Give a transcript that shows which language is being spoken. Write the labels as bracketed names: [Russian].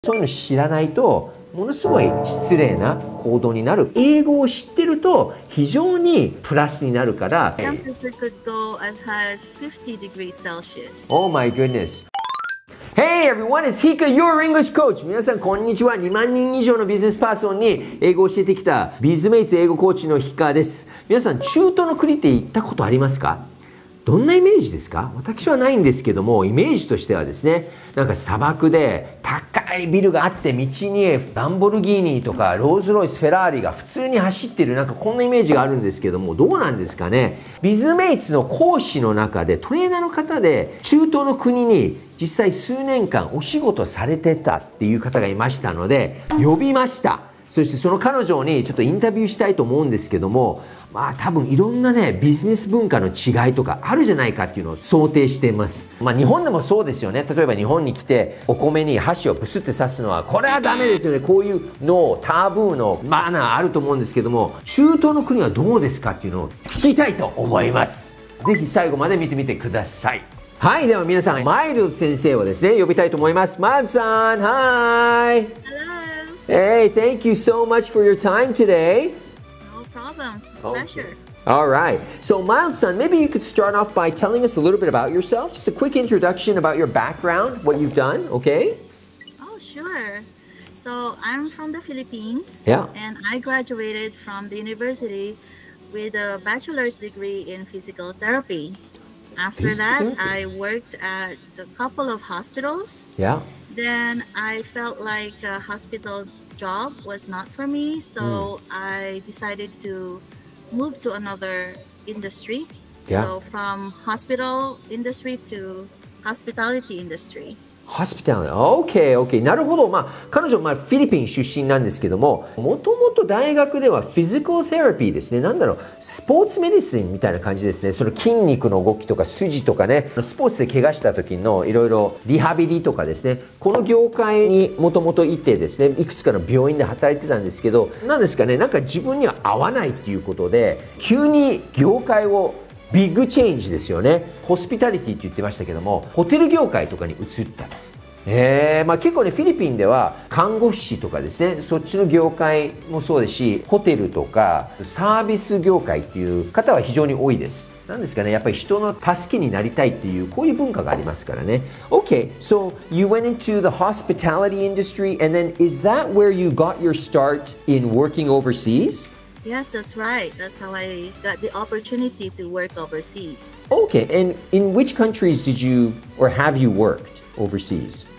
[Japanese] そういうの知らないとものすごい失礼な行動になる。英語を知ってると非常にプラスになるから。 [English] Temperature could go as high as 50 degrees Celsius. Oh my goodness. Hey everyone, it's Hika, your English coach. [Japanese] 皆さんこんにちは。 2万人以上のビジネスパーソンに英語を教えてきた Bizmates 英語コーチのHikaです。皆さん中東の国って行ったことありますか？どんなイメージですか？私はないんですけども、イメージとしてはですね、なんか砂漠で高いビルがあって道にランボルギーニとかローズロイス、フェラーリが普通に走ってる、なんかこんなイメージがあるんですけども、どうなんですかね。ビズメイツの講師の中でトレーナーの方で中東の国に実際数年間お仕事されてたっていう方がいましたので呼びました。そしてその彼女にちょっとインタビューしたいと思うんですけども、まあ多分いろんなねビジネス文化の違いとかあるじゃないかっていうのを想定しています。まあ日本でもそうですよね。例えば日本に来てお米に箸をブスって刺すのはこれはダメですよね。こういうのタブーのマナーあると思うんですけども、中東の国はどうですかっていうのを聞きたいと思います。ぜひ最後まで見てみてください。はい、では皆さんマイルド先生をですね呼びたいと思います。マルさん、はい。 [English] Hey, thank you so much for your time today. No problem. Pleasure. All right. So, Miles-san, maybe you could start off by telling us a little bit about yourself. Just a quick introduction about your background, what you've done, okay? Oh, sure. So, I'm from the Philippines. Yeah. And I graduated from the university with a bachelor's degree in physical therapy. After that, I worked at a couple of hospitals. Yeah. Then I felt like a hospital job was not for me, so I decided to move to another industry. Yeah. So from hospital industry to hospitality industry. Hospitality. Okay, okay. [Japanese] なるほど。まあ、彼女はフィリピン出身なんですけども、もともと大学ではフィジカルセラピーですね。なんだろう、スポーツメディシンみたいな感じですね。その筋肉の動きとか筋とかね、スポーツで怪我した時のいろいろリハビリとかですね、この業界にもともといてですね、いくつかの病院で働いてたんですけど、なんですかね、なんか自分には合わないっていうことで、急に業界をビッグチェンジですよね。ホスピタリティって言ってましたけども、ホテル業界とかに移ったと。まあ結構ね、フィリピンでは看護師とかですね、そっちの業界もそうですし、ホテルとかサービス業界っていう方は非常に多いです。なんですかね、やっぱり人の助けになりたいっていうこういう文化がありますからね。 [English] Okay, so you went into the hospitality industry, and then is that where you got your start in working overseas? Yes, that's right. That's how I got the opportunity to work overseas. Okay, and in which countries did you or have you worked overseas?